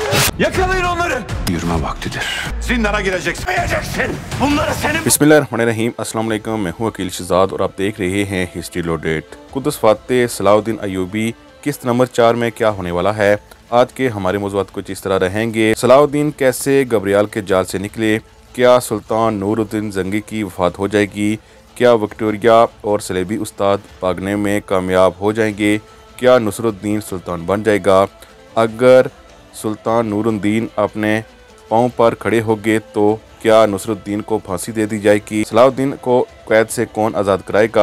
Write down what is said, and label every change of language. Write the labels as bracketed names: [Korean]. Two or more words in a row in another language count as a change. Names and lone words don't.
[Turkish] Yakalayın onları. Yürüme vaktidir. Zindana gireceksin. Bunları senin... [Arabic] بسم الله الرحمن الرحيم، السلام عليكم. [Urdu] میں ہوں عقیل شہزاد اور آپ دیکھ رہے ہیں ہسٹری لوڈڈ. قدس فاتح صلاح الدین ایوبی قسط نمبر 4 میں کیا ہونے والا ہے. آج کے ہمارے موضوعات کچھ اس طرح رہیں گے۔ صلاح الدین کیسے گیبریل کے جال سے نکلے، کیا سلطان نورالدین زنگی کی وفات ہو جائے گی، کیا وکٹوریا اور صلیبی استاد بھاگنے میں کامیاب ہو جائیں گے، کیا نصرالدین سلطان بن جائے گا، اگر سلطان نورالدین اپنے پاؤں پر کھڑے ہو گئے تو کیا نصرالدین کو پھانسی دے دی جائے گی، صلاح الدین کو قید سے کون آزاد کرائے گا.